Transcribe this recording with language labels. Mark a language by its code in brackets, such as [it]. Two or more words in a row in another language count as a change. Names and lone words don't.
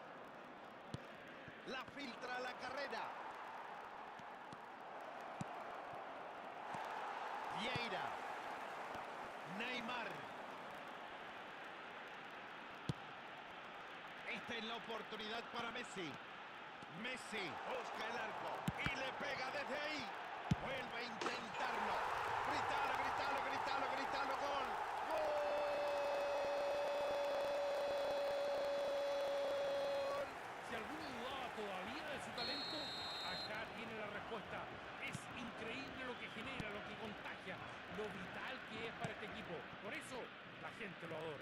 [es] La filtra a la carrera. Vieira. Neymar. Esta es la oportunidad para Messi. Messi busca el arco y le pega desde ahí. Vuelve a intentarlo. Gritalo, gritalo, gritalo, gritalo. Gol. ¡Gol! Si alguno dudaba todavía de su talento, acá tiene la respuesta. Es increíble lo que genera, lo que contagia, lo vital que es para este equipo. Por eso la gente lo adora.